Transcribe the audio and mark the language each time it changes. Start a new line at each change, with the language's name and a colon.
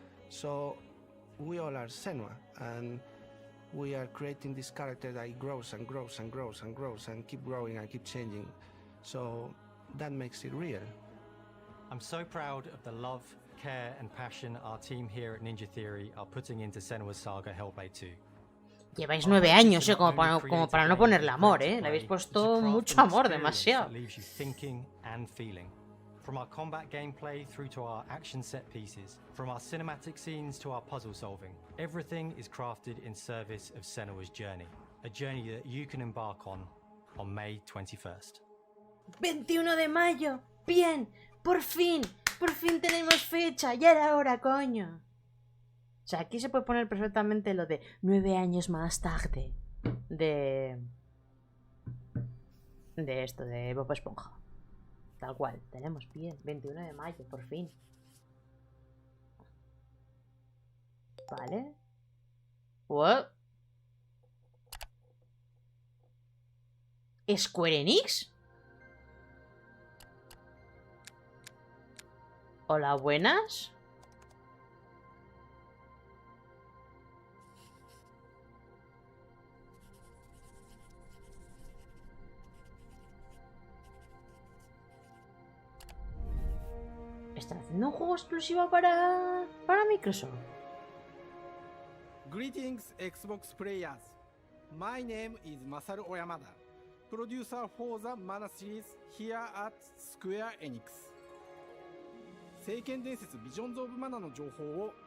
English: So we all are Senua, and we are creating this character that grows and grows and grows and grows and keep growing and keep changing. So that makes it real. I'm so proud of the love, care and passion our team here at Ninja Theory are putting into Senua's Saga Hellblade 2.
Spanish: Lleváis 9 años, como para no ponerle amor, ¿eh? Le habéis puesto mucho amor, demasiado.
English: Leaves you thinking and feeling. From our combat gameplay through to our action set pieces, from our cinematic scenes to our puzzle solving, everything is crafted in service of Senua's journey, a journey that you can embark on May 21st.
Spanish: 21 de mayo. Bien, por fin tenemos fecha, ya era hora, coño. O sea, aquí se puede poner perfectamente lo de 9 años más tarde de esto, de Bob Esponja. Tal cual, tenemos bien, 21 de mayo, por fin. Vale.
English: What?
Spanish: ¿Square Enix? Hola, buenas. ¿Están haciendo un juego exclusivo para Microsoft?
English: Greetings, Xbox players. My name is Masaru Oyamada, producer for the Mana series here at Square Enix.
Japanese: 聖剣伝説ビジョンズ・オブ・マナの情報を